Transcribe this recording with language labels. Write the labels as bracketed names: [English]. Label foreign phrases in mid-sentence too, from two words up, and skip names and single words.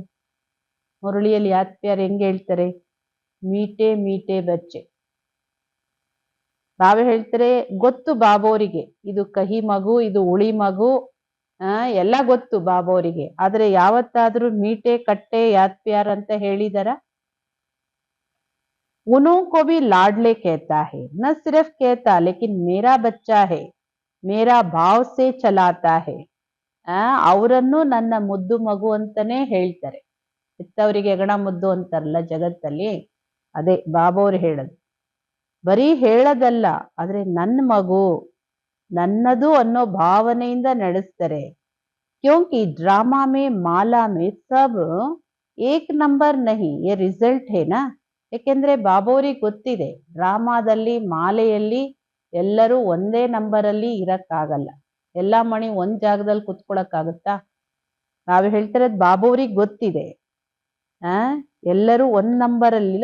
[Kannada] ಮುರಳಿಯಲ್ಲಿ [Hindi] याद प्यार [Kannada] ಹೆಂಗ್ ಹೇಳ್ತಾರೆ, [Hindi] मीठे मीठे बच्चे. [Kannada] ಬಾಬಾ ಹೇಳ್ತಾರೆ ಗೊತ್ತು ಬಾಬೋರಿಗೆ ಇದು ಕಹಿ ಮಗು, ಇದು ಉಳಿ ಮಗು, ಎಲ್ಲ ಗೊತ್ತು ಬಾಬೋರಿಗೆ, ಆದ್ರೆ ಯಾವತ್ತಾದ್ರೂ [Hindi] मीठे कट्टे याद प्यार [Kannada] ಅಂತ ಹೇಳಿದಾರ? [Hindi] उन्हों को भी लाडले कहता है, न सिर्फ कहता लेकिन मेरा बच्चा है, मेरा भाव से चलाता है. [Kannada] ಅವರನ್ನು ನನ್ನ ಮುದ್ದು ಮಗು ಅಂತಾನೆ ಹೇಳ್ತಾರೆ. ಹೆತ್ತವರಿಗೆ ಹೆಗಣ ಮುದ್ದು ಅಂತಾರಲ್ಲ ಜಗತ್ತಲ್ಲಿ, ಅದೇ ಬಾಬೋರು ಹೇಳೋದು. ಬರೀ ಹೇಳೋದಲ್ಲ, ಆದ್ರೆ ನನ್ನ ಮಗು, ನನ್ನದು ಅನ್ನೋ ಭಾವನೆಯಿಂದ ನಡೆಸ್ತಾರೆ. [Hindi] क्योंकि ड्रामा में माला में सब एक नंबर नहीं, ये रिजल्ट है ना. [Kannada] ಯಾಕೆಂದ್ರೆ ಬಾಬೋರಿಗೆ ಗೊತ್ತಿದೆ, ಡ್ರಾಮಾದಲ್ಲಿ ಮಾಲೆಯಲ್ಲಿ ಎಲ್ಲರೂ ಒಂದೇ ನಂಬರಲ್ಲಿ ಇರಕ್ಕಾಗಲ್ಲ. ಎಲ್ಲಾ ಮಣಿ ಒಂದ್ ಜಾಗದಲ್ಲಿ ಕುತ್ಕೊಳಕ್ಕಾಗುತ್ತಾ? ನಾವು ಹೇಳ್ತಿರೋದು ಬಾಬೋರಿಗೆ ಗೊತ್ತಿದೆ, ಎಲ್ಲರೂ ಒಂದ್ ನಂಬರ್ ಅಲ್ಲಿಲ್ಲ.